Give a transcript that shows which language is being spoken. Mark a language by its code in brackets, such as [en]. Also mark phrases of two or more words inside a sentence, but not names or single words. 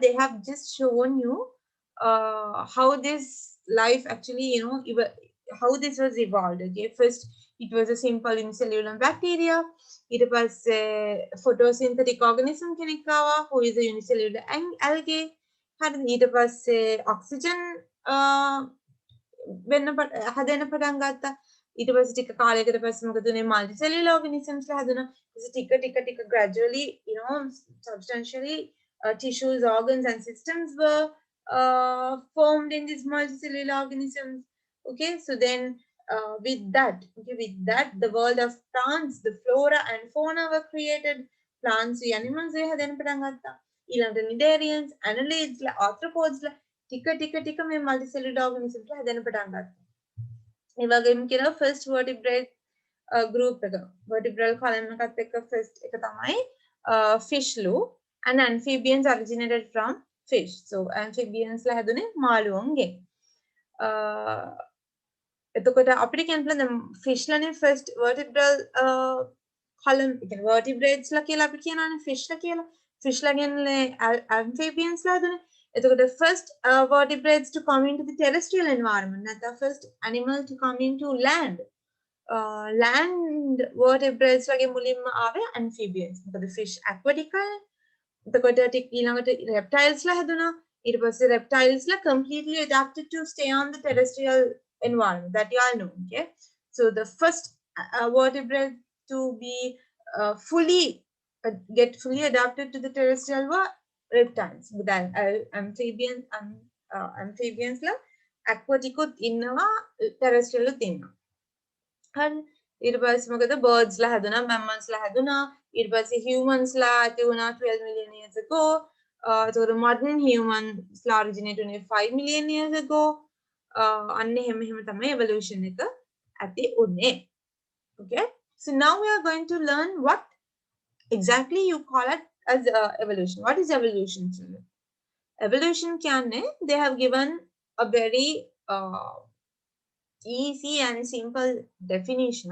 [en] They have just shown you how this life actually, how this was evolved. Okay, first it was a simple unicellular bacteria. It was a photosynthetic organism who is a unicellular algae. It was a oxygen [si] හදන්න පටන් ගත්තා. ඊට පස්සේ ටික කාලයකට පස්සේ මොකද උනේ, [en] multicellular organisms [si] ලා හැදුණා. [en] ටික gradually, substantially tissues, organs and systems were formed in these multicellular organisms. Okay, so then with that, the world of plants, the flora and fauna were created. Plants, animals [si] හැදෙන්න පටන් ගත්තා. ඊළඟට [en] nidarians, annelids, arthropods, [si] ටික මේ [en] multicellular organisms [si] හැදෙන්න පටන් ගත්තා. ඒ වගේම කියනවා [en] first vertebrate group [si] එක, [en] vertebral column [si] එකත් එක්ක first එක තමයි fish ලු, [en] and amphibians originated from fish. So amphibians [si] ලා හැදුනේ මාළුවන්ගෙන්. එතකොට අපිට කියන්න පුළුවන් fish ලානේ [en] first vertebral column, [si] ඒ කියන්නේ vertebrates ලා කියලා අපි කියනවානේ fish ලා කියලා. fish ලා කියන්නේ amphibians ලා හැදුනේ. [en] The first vertebrates to come into the terrestrial environment, not the first animal to come into land. Land vertebrates like [si] මුලින්ම ආවේ [en] amphibians. The fish aquatic. The reptiles la හැදුණා. [si] ඊට පස්සේ [en] reptiles la completely adapted to stay on the terrestrial environment. That you all know. Okay. So the first vertebrate to be get fully adapted to the terrestrial world, reptiles. Amphibians la aquatic innawa, terrestrial innawa. [si] And ඊට පස්සේ මොකද birds ලා හැදුනා, mammals ලා හැදුනා. ඊට පස්සේ humans ලා ඇති වුණා 12 [en] million years ago. So the modern humans ලා originate උනේ 5 million years ago. [si] අන්න එහෙම තමයි evolution එක ඇති උනේ. [en] Okay, so now we are going to learn what exactly you call it as evolution. What is evolution? Evolution කියන්නේ, they have given a very easy and simple definition.